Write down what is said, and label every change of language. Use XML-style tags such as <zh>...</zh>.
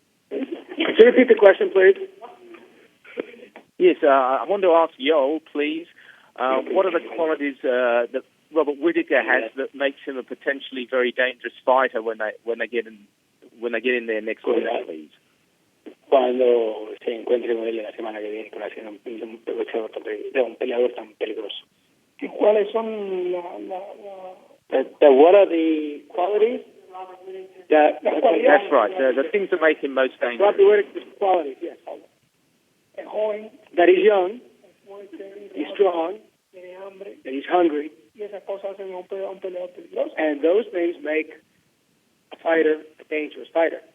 <en>Could you repeat the question, please? Yes, I want to ask Yoel, please, what are the qualities that Robert Whittaker has that makes him a potentially very dangerous fighter when they get in there next week, please?</en> <es>Cuando se encuentre con él la semana que viene, para ser un peleador tan peligroso. ¿Cuáles son</es> <en>what are the qualities? That's right. The things that make him most dangerous. Robert Whittaker's qualities, yes. That he's young, he's strong, that he's hungry, and those things make a fighter a dangerous fighter.</en>